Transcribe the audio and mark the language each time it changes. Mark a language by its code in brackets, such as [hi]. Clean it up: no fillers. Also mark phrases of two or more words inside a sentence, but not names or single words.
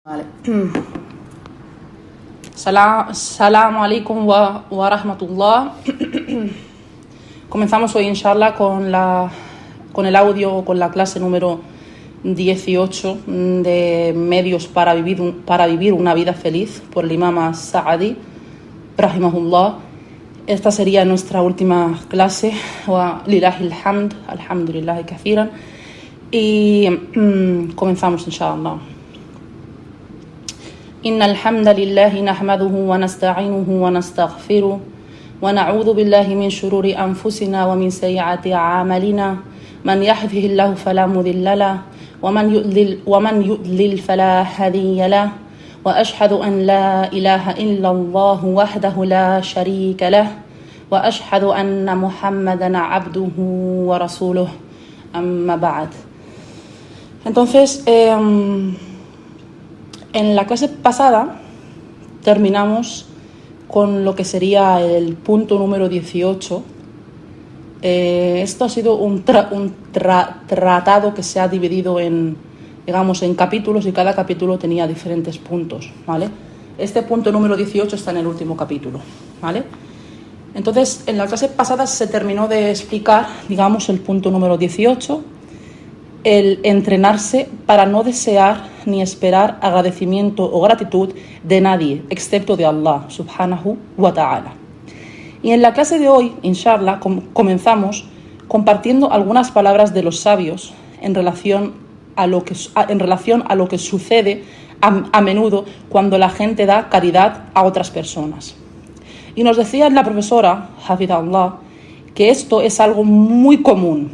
[es] Vale. [ar] السلام عليكم ورحمة الله. [es] Comenzamos hoy, inshallah, con el audio, con la clase número 18 de medios para vivir una vida feliz por el imam Sa'adi, rahimahullah. Esta sería nuestra última clase. [ar] ولله الحمد، الحمد لله كثيرا. [es] Y comenzamos, inshallah. [ar] إن الحمد لله نحمده ونستعينه ونستغفره ونعوذ بالله من شرور أنفسنا ومن سيئات أعمالنا من يهده الله فلا مضل له ومن يضلل فلا هادي له وأشهد أن لا إله إلا الله وحده لا شريك له وأشهد أن محمدا عبده ورسوله أما بعد. [es] Entonces, en la clase pasada terminamos con lo que sería el punto número 18. Esto ha sido un tratado que se ha dividido en capítulos, y cada capítulo tenía diferentes puntos, ¿vale? Este punto número 18 está en el último capítulo, ¿vale? Entonces, en la clase pasada se terminó de explicar, el punto número 18, el entrenarse para no desear ni esperar agradecimiento o gratitud de nadie, excepto de Allah, [ar] سبحانه وتعالى. [es] Y en la clase de hoy, inshallah, comenzamos compartiendo algunas palabras de los sabios en relación a lo que sucede a menudo cuando la gente da caridad a otras personas. Y nos decía la profesora, Hafidhallah, que esto es algo muy común.